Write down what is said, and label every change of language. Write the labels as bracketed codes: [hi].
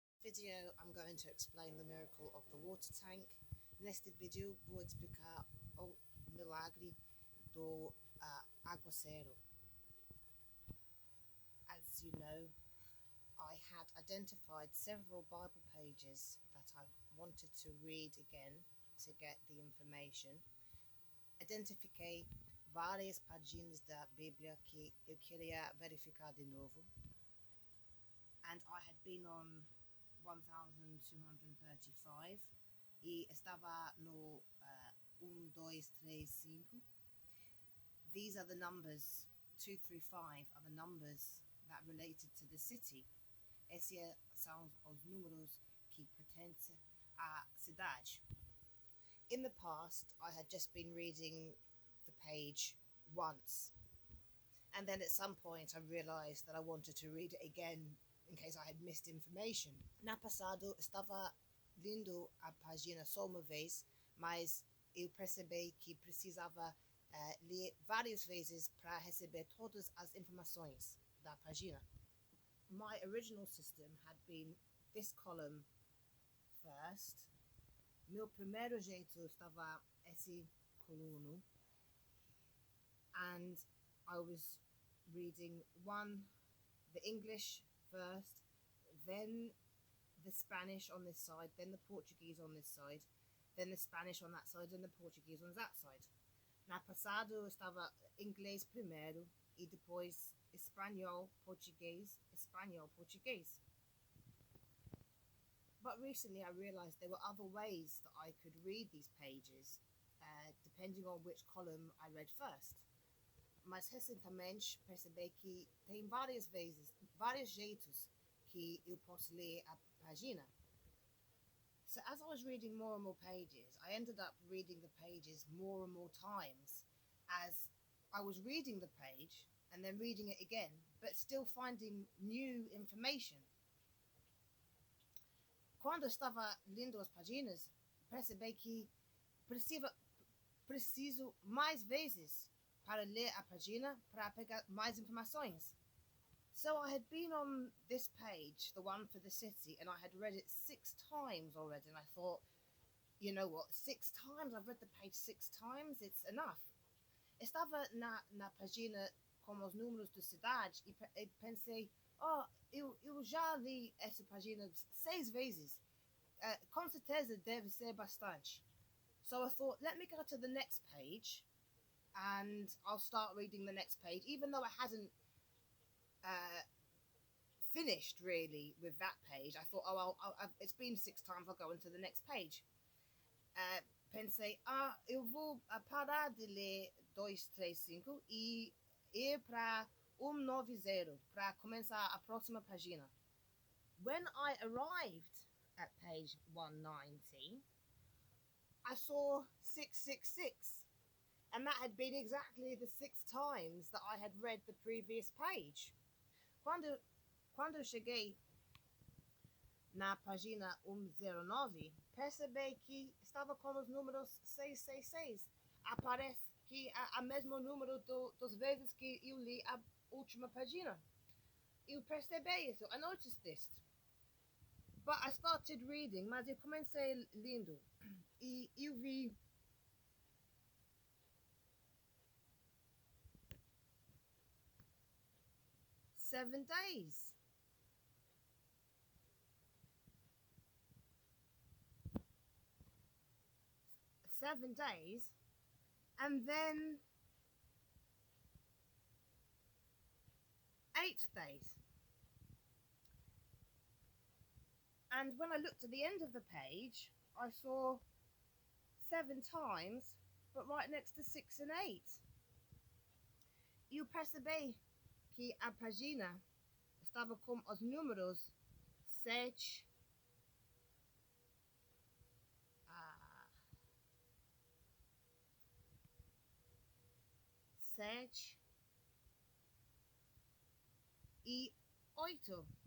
[en] video I'm going to explain the miracle of the water tank. [pt] Neste vídeo vou explicar o milagre do aguaceiro. [en] As you know, I had identified several Bible pages that I wanted to read again to get the information. [pt] Identifiquei várias páginas da Bíblia que eu queria verificar de novo. [en] And I had been on 1235 [pt] e estava no 1, 2, 3, 5. [en] These are the numbers, 2 through 5 are the numbers that related to the city. [pt] Esses são os números que pertencem à cidade. [en] In the past, I had just been reading the page once. And then at some point I realised that I wanted to read it again in case I had missed information. [pt] Na passado estava lendo a página só uma vez, mas eu percebi que precisava ler várias vezes para receber todas as informações da página. [en] My original system had been this column first. [pt] Meu primeiro jeito estava esse coluna, [en] and I was reading the English first, then the Spanish on this side, then the Portuguese on this side, then the Spanish on that side, and the Portuguese on that side. [pt] Na passado estava inglês primeiro e depois espanhol, português, espanhol, português. [en] But recently I realised there were other ways that I could read these pages, depending on which column I read first. [pt] Mas recentemente percebi que tem vários jeitos que eu posso ler a página. [en] So as I was reading more and more pages, I ended up reading the pages more and more times as I was reading the page and then reading it again, but still finding new information. [pt] Quando estava lendo as páginas, percebi que preciso mais vezes para ler a página para pegar mais informações. [en] So I had been on this page, the one for the city, and I had read it 6 times already, and I thought, you know what, 6 times? I've read the page 6 times, it's enough. [pt] Estava na página com os números de cidade e pensei, eu já li essa página 6 vezes. Com certeza deve ser bastante. [en] So I thought, let me go to the next page and I'll start reading the next page, even though I hadn't finished really with that page. I thought, it's been 6 times, I'll go into the next page. [pt] Pensei, eu vou parar de ler 2, 3, 5 e ir para 190 para começar a próxima página. [en] When I arrived at page 190, I saw 666, and that had been exactly the 6 times that I had read the previous page. [pt] Quando cheguei na página 109, percebi que estava com os números 666. Aparece que é o mesmo número das vezes que eu li a última página. Eu percebi isso, [en] I noticed this. But I started reading, [pt] mas eu comecei lendo e eu vi [en] 7 days. Seven days, and then 8 days. And when I looked at the end of the page, I saw 7 times, but right next to 6 and 8. [pt] Eu percebi que a página estava com os números 7, 7 e 8.